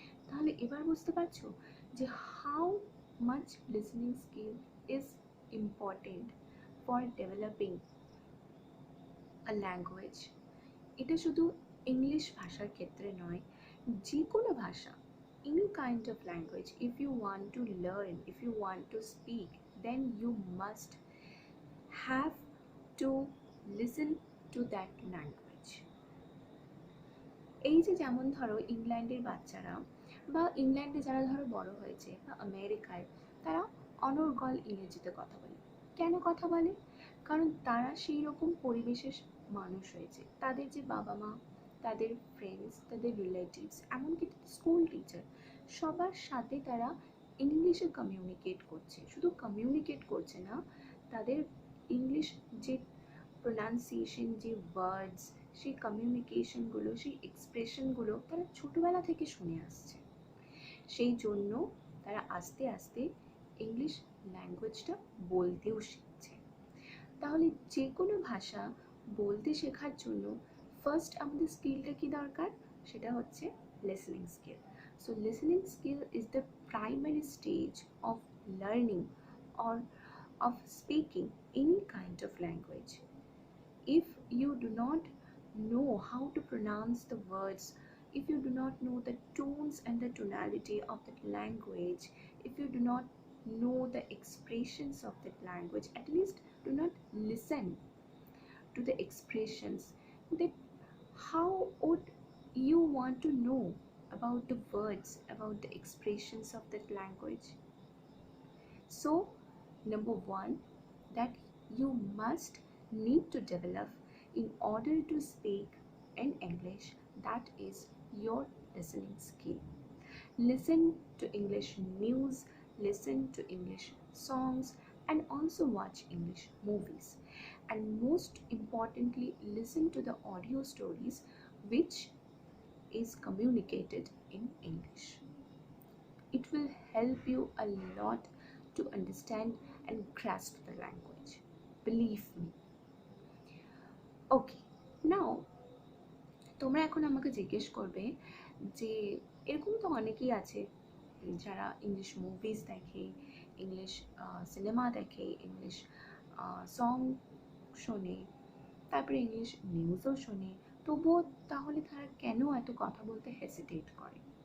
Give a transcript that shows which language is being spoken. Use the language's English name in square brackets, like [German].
[Bangla] তাহলে এবার বুঝতে পারছো যে [English] How much listening skill is important for developing a language. [Bangla] এটা শুধু ইংলিশ ভাষার ক্ষেত্রে নয়, যে কোনো ভাষা, [English] any kind of language, if you want to learn, if you want to speak, then you must have to listen to that language. [Bangla] এই যে যেমন ধরো ইংল্যান্ডের বাচ্চারা বা ইংল্যান্ডে যারা ধরো বড় হয়েছে বা আমেরিকায়, তারা অনর্গল ইংরেজিতে কথা বলে। কেন কথা বলে? কারণ তারা সেই রকম পরিবেশের মানুষ হয়েছে। তাদের যে বাবা মা, তাদের ফ্রেন্ডস, তাদের রিলেটিভস, এমনকি স্কুল টিচার, সবার সাথে তারা ইংলিশে কমিউনিকেট করছে। শুধু কমিউনিকেট করছে না, তাদের ইংলিশ যে প্রোনাউন্সিয়েশন, যে ওয়ার্ডস, সেই কমিউনিকেশনগুলো, সেই এক্সপ্রেশনগুলো তারা ছোটোবেলা থেকে শুনে আসছে। সেই জন্য তারা আস্তে আস্তে ইংলিশ ল্যাঙ্গুয়েজটা বলতেও শিখছে। তাহলে যে কোনো ভাষা বলতে শেখার জন্য ফার্স্ট আমাদের স্কিলটা কি দরকার? সেটা হচ্ছে [English] Listening skill. So listening skill is the primary stage of learning or of speaking any kind of language. If you do not know how to pronounce the words, if you do not know the tones and the tonality of that language, if you do not know the expressions of that language, at least do not listen to the expressions, then how would you want to know about the words, about the expressions of that language? So number one, that you must need to develop in order to speak in English, that is your listening skill. Listen to English news, listen to English songs, and also watch English movies. And most importantly, listen to the audio stories which is communicated in English. It will help you a lot to understand and grasp the language. Believe me. Okay, now [Bangla] তোমরা এখন আমাকে জিজ্ঞেস করবে যে এরকম তো অনেকেই আছে যারা ইংলিশ মুভিজ দেখে, ইংলিশ সিনেমা দেখে, ইংলিশ সং শোনে, তারপরে ইংলিশ নিউজও শোনে, তবুও তাহলে তারা কেন এত কথা বলতে হেসিটেট করে?